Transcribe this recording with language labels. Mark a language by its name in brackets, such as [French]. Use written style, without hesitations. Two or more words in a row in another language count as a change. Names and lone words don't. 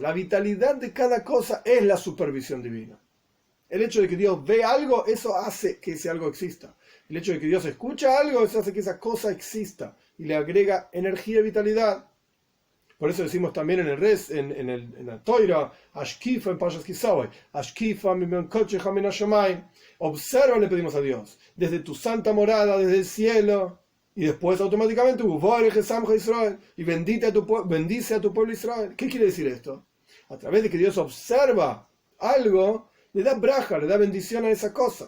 [Spanish] La vitalidad de cada cosa es la supervisión divina. El hecho de que Dios ve algo, eso hace que ese algo exista. El hecho de que Dios escucha algo, eso hace que esa cosa exista y le agrega energía y vitalidad. Por eso decimos también en la Toira, Ashkifa en Pashas Kisawai, [Hebrew] השקיפה ממעון קדשך מן השמים. [Spanish] Observa, le pedimos a Dios, desde tu santa morada, desde el cielo, y después automáticamente, y bendice a tu pueblo Israel. ¿Qué quiere decir esto? A través de que Dios observa algo, le da braja, le da bendición a esa cosa.